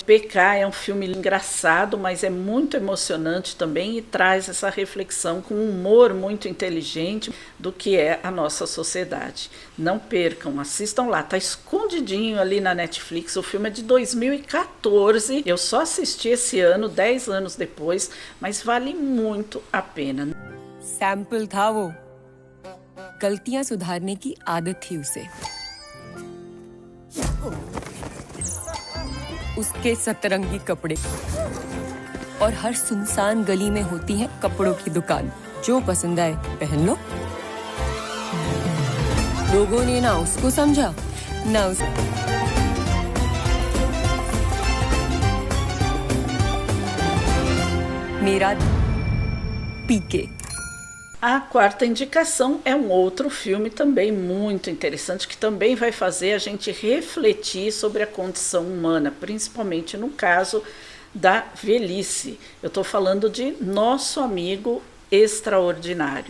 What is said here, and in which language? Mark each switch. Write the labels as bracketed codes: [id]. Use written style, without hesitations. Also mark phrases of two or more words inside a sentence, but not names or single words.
[pt] PK é um filme engraçado, mas é muito emocionante também e traz essa reflexão com um humor muito inteligente do que é a nossa sociedade. Não percam, assistam lá, tá escondidinho ali na Netflix. O filme é de 2014, eu só assisti esse ano, 10 anos depois, mas vale muito a pena. [hi] सैंपल था वो, गलतियां सुधारने की आदत थी उसे। उसके सतरंगी कपड़े और हर सुनसान गली में होती है कपड़ों की दुकान। जो पसंद आए पहन लो। लोगों ने ना उसको समझा ना उस मेरा पीके। [pt] A quarta indicação é um outro filme também muito interessante, que também vai fazer a gente refletir sobre a condição humana, principalmente no caso da velhice. Eu estou falando de Nosso Amigo Extraordinário.